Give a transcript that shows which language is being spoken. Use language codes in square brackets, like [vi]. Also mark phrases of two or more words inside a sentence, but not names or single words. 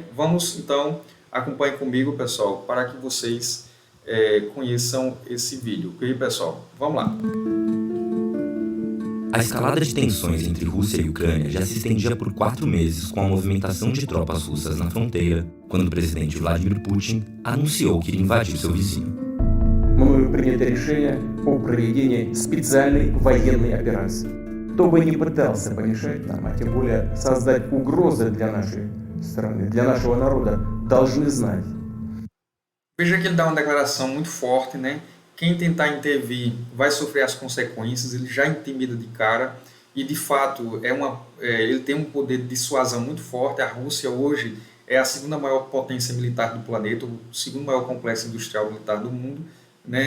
[pt] Vamos, então, acompanhem comigo, pessoal, para que vocês conheçam esse vídeo, ok, pessoal? Vamos lá. A escalada de tensões entre Rússia e Ucrânia já se estendia por 4 meses com a movimentação de tropas russas na fronteira, quando o presidente Vladimir Putin anunciou que iria invadir seu vizinho. [ru] Мною принято решение о проведении специальной военной операции. кто бы ни пытался помешать нам, а тем более создать угрозы для нашей страны, для нашего народа, должны знать. [pt] Veja que ele dá uma declaração muito forte, né? Quem tentar intervir vai sofrer as consequências, ele já intimida de cara e, de fato, ele tem um poder de dissuasão muito forte. A Rússia hoje é a segunda maior potência militar do planeta, o segundo maior complexo industrial militar do mundo, né?